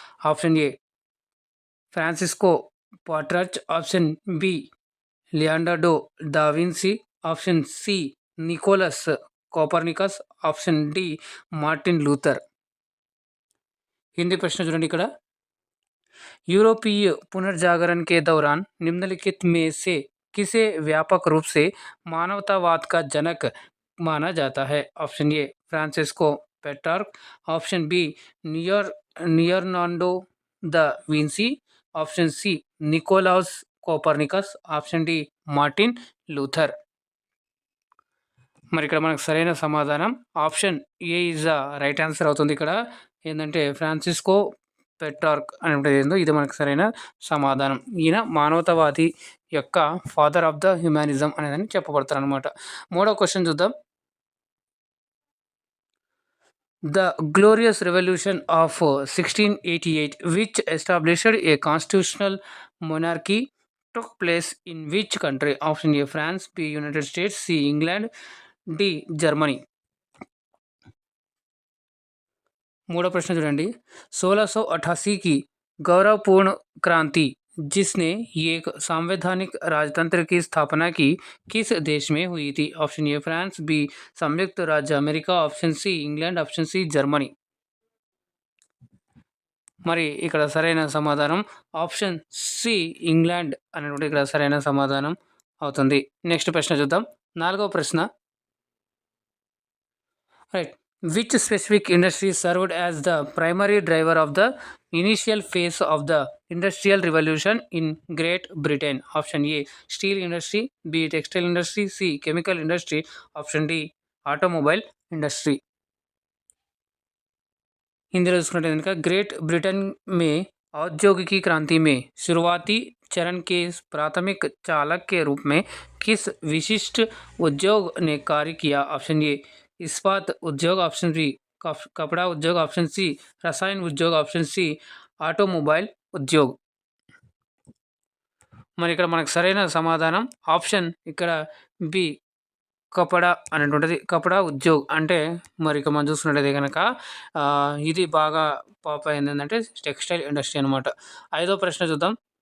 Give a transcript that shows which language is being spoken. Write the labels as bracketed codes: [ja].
[te] Option ఏ Francisco పాట్రాచ్, option B లియాండార్డో the Vincy, option C Nicholas Copernicus, option D Martin Luther. Hindi प्रश्न చూడండి ఇక్కడ. [hi] यूरोपीय पुनर्जागरण के दौरान निम्नलिखित में से किसे व्यापक रूप से मानवतावाद का जनक माना जाता है? Option A Francisco Petrarch, option B Leonardo da Vinci, option C Nicolas Copernicus, option D Martin Luther. [te] మరి ఇక్కడ మనకు సరైన సమాధానం option ఏ [en] is the right answer [te] అవుతుంది. ఇక్కడ ఏంటంటే ఫ్రాన్సిస్కో పెట్రార్క్ అనేది ఏందో ఇది మనకు సరైన సమాధానం. ఈయన మానవతావాది యొక్క [en] father of the humanism [te] అనేదని చెప్పబడతారు అనమాట. మూడో క్వశ్చన్ చూద్దాం. [en] The Glorious Revolution of 1688, which established a constitutional monarchy, took place in which country? Option A France, B United States, C England, D Germany. [te] మూడో ప్రశ్న చూడండి. [hi] 1688 की गौरवपूर्ण क्रांति जिसने एक संवैधानिक राजतंत्र की स्थापना की किस देश में हुई थी? ऑप्शन ए फ्रांस, बी संयुक्त राज्य America, option C England, option C Germany. [te] మరి ఇక్కడ సరైన సమాధానం ఆప్షన్ సి ఇంగ్లాండ్ అనేటువంటి ఇక్కడ సరైన సమాధానం అవుతుంది. నెక్స్ట్ ప్రశ్న చూద్దాం. నాలుగవ ప్రశ్న. Right. [en] Which specific industry served as the primary driver of the initial phase of the Industrial Revolution in Great Britain? Option A steel industry, B textile industry, C chemical industry, option D automobile industry. [hi] Hindi [te] చూసుకున్నట్లయితే కనుక [hi] great Britain में औद्योगिकी क्रांति में शुरुआती चरण के प्राथमिक चालक के रूप में किस विशिष्ट उद्योग ने कार्य किया? ऑप्शन ए इस्पात उद्योग, ऑप्शन बी कपड़ा उद्योग, ऑप्शन सी रसायन उद्योग, ऑप्शन सी ఆటోమొబైల్ ఉద్యోగ్. [te] మరి ఇక్కడ మనకు సరైన సమాధానం ఆప్షన్ ఇక్కడ బి కపడా అనేటువంటిది. కపడా ఉద్యోగ్ అంటే మరి ఇక మనం చూసుకున్నట్టయితే కనుక ఇది బాగా పాప్ అయింది ఏంటంటే టెక్స్టైల్ ఇండస్ట్రీ అనమాట. ఐదో ప్రశ్న చూద్దాం.